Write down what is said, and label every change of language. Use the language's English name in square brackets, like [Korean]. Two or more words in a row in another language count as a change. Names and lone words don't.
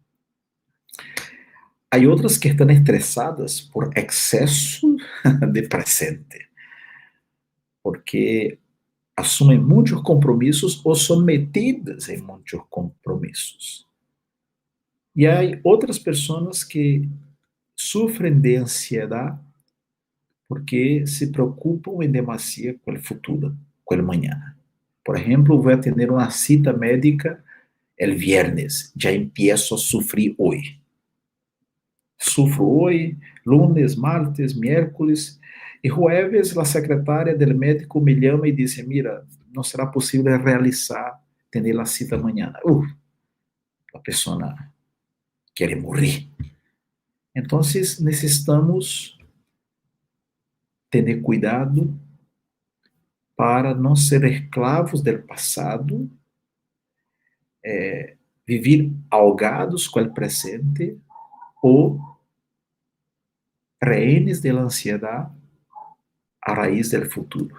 [Portuguese] Há outras que estão estressadas por excesso de presente, porque assumem muitos compromissos ou são metidas em muitos compromissos. E há outras pessoas que sofrem de ansiedade porque se preocupam em demasia com o futuro, com o amanhã. Por exemplo, vou ter uma [Spanish] cita médica el viernes, [Portuguese] já empiezo a sofrer hoje. Sufro hoje, [Spanish] lunes, martes, miércoles, [Portuguese] e jueves a secretária do médico me chama e diz: mira, não será possível realizar, ter a cita amanhã. A pessoa quer morrer. Então, necessitamos ter cuidado para não ser escravos do passado, viver ahogados com o presente ou rehenes da ansiedade a raiz do futuro.